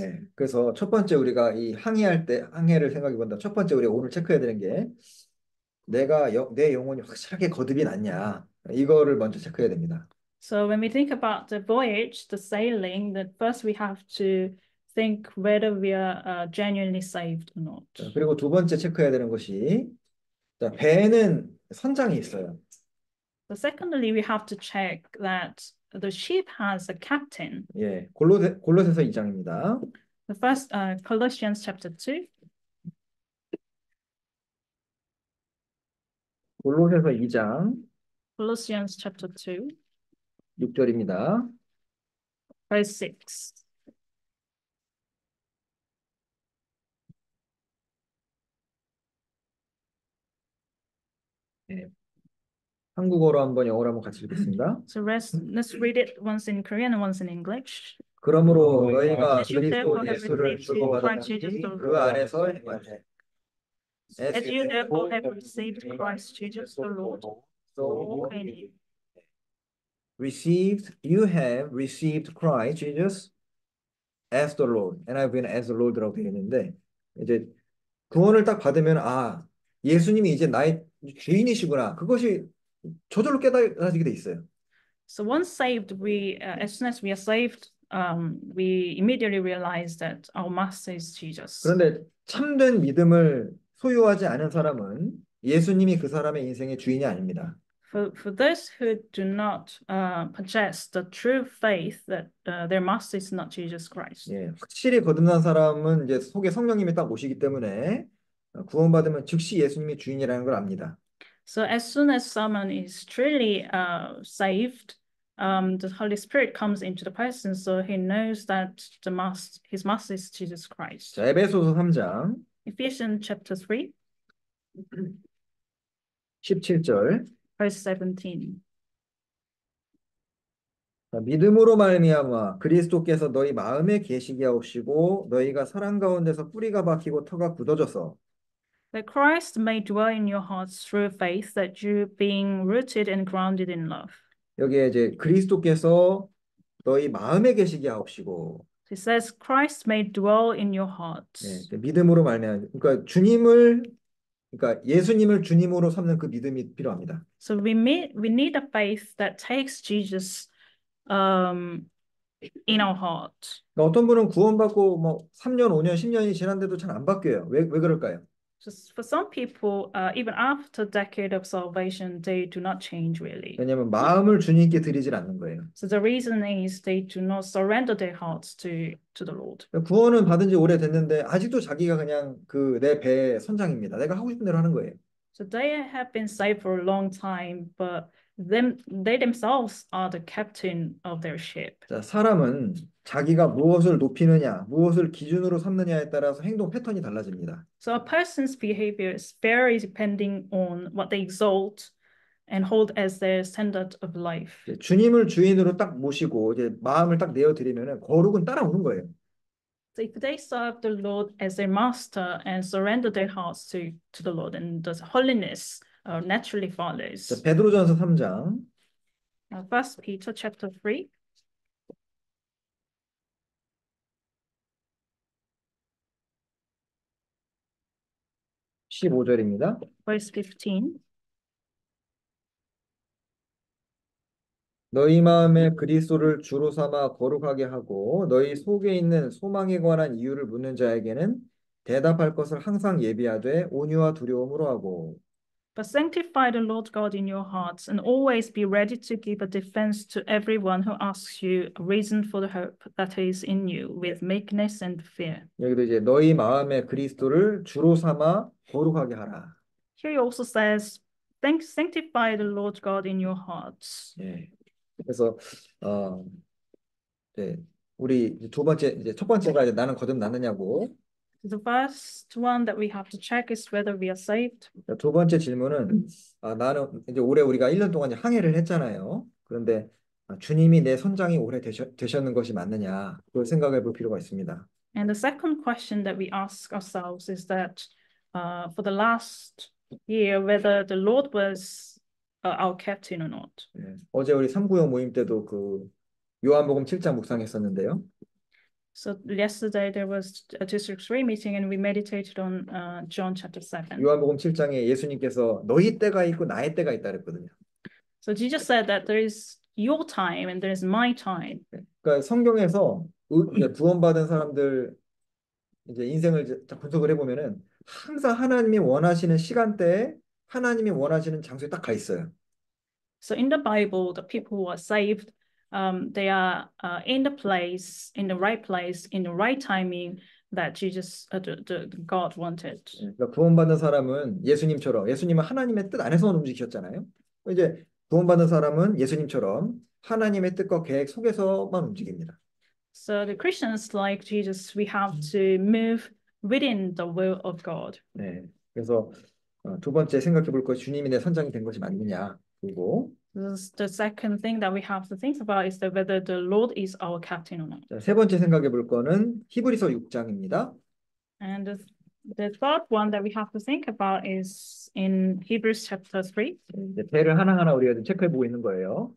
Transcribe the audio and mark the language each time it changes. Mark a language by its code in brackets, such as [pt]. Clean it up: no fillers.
[ko] 네, 그래서 첫 번째 우리가 이 항해를 생각해 본다. 첫 번째 우리가 오늘 체크해야 되는 게 내 영혼이 확실하게 거듭이 났냐, 이거를 먼저 체크해야 됩니다. [en] So when we think about the voyage, the sailing, then first we have to think whether we are genuinely saved or not. [ko] 그리고 두 번째 체크해야 되는 것이 배에는 선장이 있어요. [en] So secondly, we have to check that the ship has a captain. [ko] 예, 골로새서 2장입니다. [en] The first, Colossians chapter 2. [ko] 골로새서 2장 [en] Colossians chapter 2, [ko] 6절입니다. [en] verse 6. [ko] 예, 한국어로 한번 영어로 한번 같이 읽겠습니다. [en] So let's read it once in Korean and once in English. [ko] 그러므로 너희가 [en] As you [ko] 그리스도 [en] therefore have [ko] 예수를 [en] received Christ [ko] 주고받았으니 [en] Jesus the [ko] 그 [en] Lord. [ko] 안에서 행하되. [en] As you therefore have received Christ Jesus the Lord, so walk in him. You have received Christ Jesus as the Lord, [ko] NIV는 [en] as the Lord [ko] 라고 되어 있는데, 이제 구원을 딱 받으면 예수님이 이제 나의 주인이시구나, 그것이 저절로 깨달아지게 돼 있어요. [en] So once saved, as soon as we are saved, we immediately realize that our master is Jesus. [ko] 그런데 참된 믿음을 소유하지 않은 사람은 예수님이 그 사람의 인생의 주인이 아닙니다. [en] For those who do not possess the true faith that their master is not Jesus Christ. [ko] 예, 확실히 거듭난 사람은 이제 속에 성령님이 딱 오시기 때문에 구원받으면 즉시 예수님이 주인이라는 걸 압니다. [en] So as soon as someone is truly saved, the Holy Spirit comes into the person, so he knows that his master is Jesus Christ. [ko] 자, 에베소서 3장 [en] Ephesians chapter 3, [ko] 17절. [en] verse 17. [ko] 믿음으로 말미암아 그리스도께서 너희 마음에 계시게 하옵시고 너희가 사랑 가운데서 뿌리가 박히고 터가 굳어져서 [en] That Christ may dwell in your hearts through faith, that you being rooted and grounded in love. [ko] 여기에 이제 그리스도께서 너희 마음에 계시게 하옵시고 [en] It says Christ may dwell in your hearts. [ko] 네, 믿음으로 말미암아 그러니까 주님을 그러니까 예수님을 주님으로 삼는 그 믿음이 필요합니다. [en] So we need a faith that takes Jesus in our heart. [ko] 그러니까 어떤 분은 구원받고 뭐 3년, 5년, 10년이 지났는데도 잘 안 바뀌어요. 왜 그럴까요? [en] Just for some people, even after a decade of salvation, they do not change really. [ko] 왜냐하면 마음을 주님께 드리질 않는 거예요. [en] So the reason is they do not surrender their hearts to the Lord. [ko] 구원은 받은 지 오래됐는데 아직도 자기가 그냥 그 내 배의 선장입니다. 내가 하고 싶은 대로 하는 거예요. [en] So they have been saved for a long time, but they themselves are the captain of their ship. [ko] 자, 사람은 자기가 무엇을 높이느냐, 무엇을 기준으로 삼느냐에 따라서 행동 패턴이 달라집니다. [en] So a person's behavior is very depending on what they exalt and hold as their standard of life. [ko] 주님을 주인으로 딱 모시고 이제 마음을 딱 내어 드리면은 거룩은 따라오는 거예요. [en] So if they serve the Lord as their master and surrender their hearts to the Lord, and the holiness naturally follows. [ko] 자, 베드로전서 3장 [en] 1 Peter chapter 3. [ko] 15절입니다. [en] Verse 15. [ko] 너희 마음에 그리스도를 주로 삼아 거룩하게 하고 너희 속에 있는 소망에 관한 이유를 묻는 자에게는 대답할 것을 항상 예비하되 온유와 두려움으로 하고 [en] But sanctify the Lord God in your hearts, and always be ready to give a defense to everyone who asks you a reason for the hope that is in you, with meekness and fear. [ko] 여기도 이제 너희 마음에 그리스도를 주로 삼아 거룩하게 하라. [en] Here he also says, sanctify the Lord God in your hearts. [ko] 예. 그래서 네, 우리 두 번째 이제 첫 번째가 이제 나는 거듭났느냐고. [en] The first one that we have to check is whether we are saved. [ko] 두 번째 질문은 나는 이제 올해 우리가 1년 동안 이제 항해를 했잖아요. 그런데 주님이 내 선장이 올해 되셨는 것이 맞느냐 그걸 생각해 볼 필요가 있습니다. [en] And the second question that we ask ourselves is that for the last year, whether the Lord was our captain or not. [ko] 예, 어제 우리 396 모임 때도 그 요한복음 7장 묵상했었는데요. [en] So yesterday there was a 263 meeting and we meditated on John chapter 7. [ko] 요한복음 7장에 예수님께서 너희 때가 있고 나의 때가 있다 그랬거든요. [en] So Jesus said that there is your time and there is my time. [ko] 그러니까 성경에서 구원받은 사람들 이제 인생을 이제 분석을 해보면은 항상 하나님이 원하시는 시간대에 하나님이 원하시는 장소에 딱 가 있어요. [en] So in the Bible, the people who are saved, they are in the place, in the right place, in the right timing that Jesus, the God wanted. [ko] 그러니까 구원받는 사람은 예수님은 하나님의 뜻 안에서만 움직이셨잖아요. 이제 구원받는 사람은 예수님처럼 하나님의 뜻과 계획 속에서만 움직입니다. [en] So the Christians like Jesus, we have to move within the will of God. [ko] 네, 그래서 두 번째 생각해 볼 것이 주님이 내 선장이 된 것이 맞느냐. 그리고 [en] The second thing that we have to think about is that whether the Lord is our captain or not. [ko] 자, 세 번째 생각해 볼 거는 히브리서 6장입니다. [en] And the third one that we have to think about is in Hebrews chapter 3. [ko] 이제 배를 하나하나 우리가 좀 체크해 보고 있는 거예요.